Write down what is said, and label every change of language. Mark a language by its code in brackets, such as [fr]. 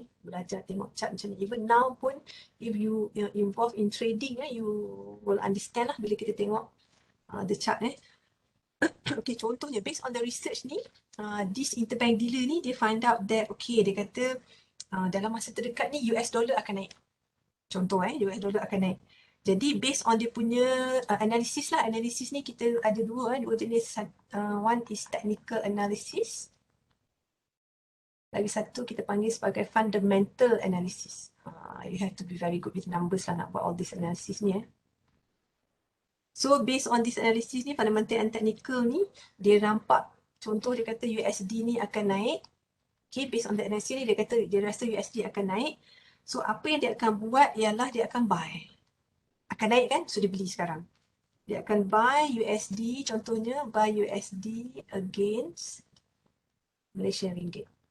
[ms] Belajar tengok chart macam ni. [en] Even now pun if you involved in trading you will understand [ms] lah bila kita tengok [en] the chart okay, [ms] contohnya [en] based on the research [ms] ni, [en] this interbank dealer [ms] ni dia [en] find out that [ms] dia kata dalam masa terdekat ni US dollar akan naik. Contoh US dollar akan naik. Jadi [en] based on [ms] dia punya analisis lah, analisis ni kita ada dua jenis. [en] One is technical analysis. [ms] Lagi satu kita panggil sebagai fundamental analysis. [en] You have to be very good with numbers [ms] lah nak buat [en] all this analysis ni So based on this analysis ni, fundamental and technical ni, [ms] dia nampak, contoh dia kata USD ni akan naik. Okay, [en] based on the analysis [ms] ni, dia kata dia rasa USD akan naik. So apa yang dia akan buat ialah dia akan [en] buy. [ms] Akan naik kan? So dia beli sekarang. Dia akan buy USD, contohnya [en] buy USD against Malaysian Ringgit.